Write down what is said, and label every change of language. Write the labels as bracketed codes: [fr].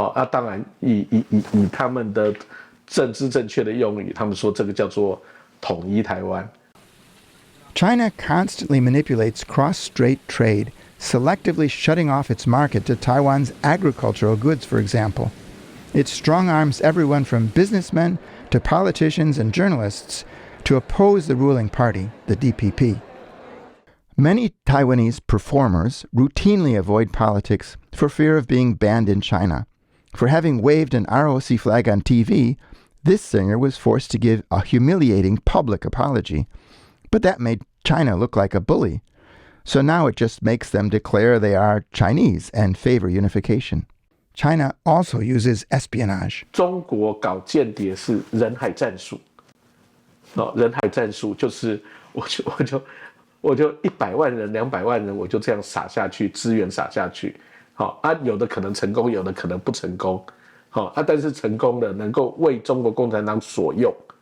[zh] 当然以他们的政治正确的用语，他们说这个叫做统一台湾。 [en] China constantly manipulates cross-strait trade, selectively shutting off its market to Taiwan's agricultural goods, for example. It strong-arms everyone from businessmen to politicians and journalists to oppose the ruling party, the DPP. Many Taiwanese performers routinely avoid politics for fear of being banned in China. For having waved an ROC flag on TV, this singer was forced to give a humiliating public apology. But that made China look like a bully. So now it just makes them declare they are Chinese and favor unification. China also uses espionage. [zh] 中国搞间谍是人海战术，人海战术就是我就100万人、200万人，我就这样撒下去，资源撒下去，有的可能成功，有的可能不成功，但是成功的能够为中国共产党所用，